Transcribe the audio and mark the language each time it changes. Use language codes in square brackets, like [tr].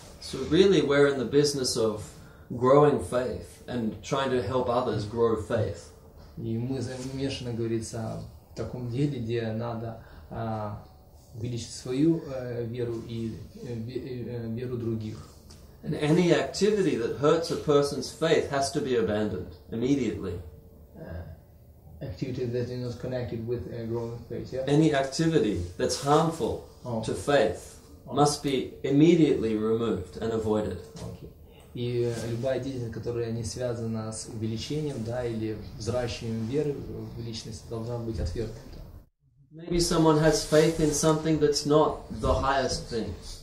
[en] So really, we're in the business of growing faith and trying to help others grow faith. [ru] И мы замешаны, говорится, в таком деле, где надо увеличить свою веру и веру других. [en] And any activity that hurts a person's faith has to be abandoned immediately. Activity that is not connected with growing faith, yeah? Any activity that's harmful to faith must be immediately removed and avoided. Okay. [ru] И любая деятельность, которая не связана с увеличением, да, или взращиванием веры в личность, должна быть отвергнута. [en] Maybe someone has faith in something that's not the highest thing.